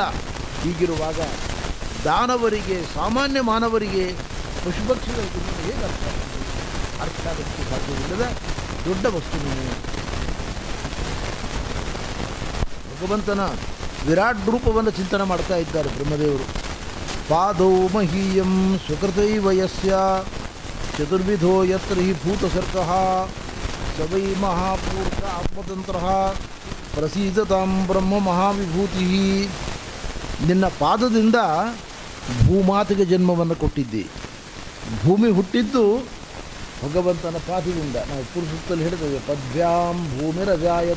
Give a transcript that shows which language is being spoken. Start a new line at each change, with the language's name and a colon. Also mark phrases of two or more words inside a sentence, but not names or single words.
Kannada: ಹೀಗಿರುವಾಗ ದಾನವರಿಗೆ, ಸಾಮಾನ್ಯ ಮಾನವರಿಗೆ, ಪಶುಪಕ್ಷಿಗಳಿಗೆ ಹೇಗೆ ಅರ್ಥ ಆಗೋಕ್ಕೆ ಸಾಧ್ಯವಿಲ್ಲದ ದೊಡ್ಡ ವಸ್ತು ನೀನು. ಭಗವಂತನ ವಿರಾಟ್ ರೂಪವನ್ನು ಚಿಂತನೆ ಮಾಡ್ತಾ ಇದ್ದಾರೆ ಬ್ರಹ್ಮದೇವರು.
Sanskrit: ಪಾದೌ ಮಹೀಯಂ ಸ್ವಕೃತೈವ ಯಸ್ಯ ಚತುರ್ವಿಧೋ ಯತ್ರ ಹಿ ಭೂತಸರ್ಗಃ ಸ ವೈ ಮಹಾಪೂರ್ತ ಆತ್ಮತಂತ್ರಃ ಪ್ರಸೀದತಾಂ ಬ್ರಹ್ಮ ಮಹಾವಿಭೂತಿ.
Kannada: ನಿನ್ನ ಪಾದದಿಂದ ಭೂಮಾತೆಗೆ ಜನ್ಮವನ್ನು ಕೊಟ್ಟಿದ್ದಿ. ಭೂಮಿ ಹುಟ್ಟಿದ್ದು ಭಗವಂತನ ಪಾದದಿಂದ. ನಾವು ಪುರುಷದಲ್ಲಿ ಹೇಳಿದ್ದೇವೆ,
Sanskrit: ಪದ್ಭ್ಯಾಂ ಭೂಮಿರಜಾಯತ.